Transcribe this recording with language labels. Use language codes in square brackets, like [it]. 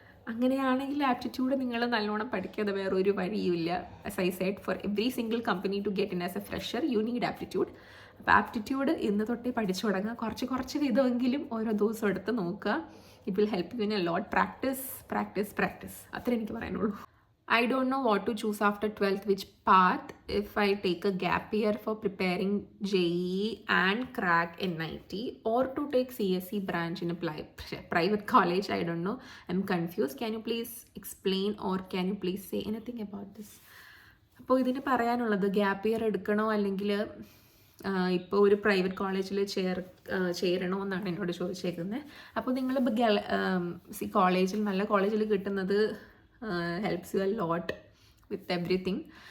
[ml] അങ്ങനെയാണെങ്കിൽ ആപ്റ്റിറ്റ്യൂഡ് നിങ്ങൾ നല്ലോണം പഠിക്കാതെ വേറൊരു വഴിയുമില്ല. [en] As I said, for every single company to get in as a fresher you need aptitude. [ml] അപ്പോൾ ആപ്റ്റിറ്റ്യൂഡ് ഇന്ന് തൊട്ടേ പഠിച്ചു തുടങ്ങുക. കുറച്ച് വിധമെങ്കിലും ഓരോ ദിവസം എടുത്ത് നോക്കുക. [en] It will help you in a lot. [ml] Practice അത്രേ എനിക്ക് പറയാനുള്ളൂ. [en] I don't know what to choose after 12th, which path. If I take a gap year for preparing JEE and crack NIT, or to take CSE branch in a private college, I don't know. I'm confused. Can you please explain, or can you please say anything about this? [ml] അപ്പോൾ ഇതിന് പറയാനുള്ളത്, gap year എടുക്കണോ അല്ലെങ്കിൽ ഇപ്പോൾ ഒരു private കോളേജിൽ ചേരണോ എന്നാണ് എന്നോട് ചോദിച്ചേക്കുന്നത്. അപ്പോൾ നിങ്ങൾ കോളേജിൽ നല്ല കോളേജിൽ കിട്ടുന്നത് [en] Helps you a lot with everything.